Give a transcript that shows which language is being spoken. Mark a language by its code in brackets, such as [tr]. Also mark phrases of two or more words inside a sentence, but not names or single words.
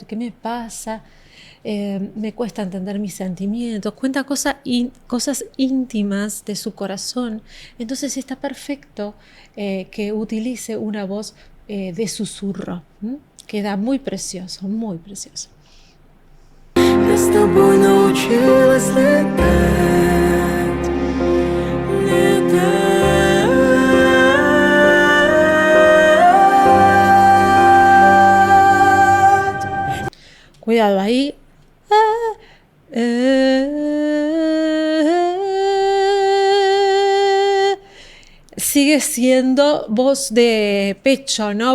[es] ¿Qué me pasa? Me cuesta entender mis sentimientos, cuenta cosas íntimas de su corazón. Entonces está perfecto que utilice una voz de susurro. Queda muy precioso, muy precioso. [ru] Я с тобой научилась летать, летать. [es] Cuidado ahí. Sigue siendo voz de pecho, ¿no?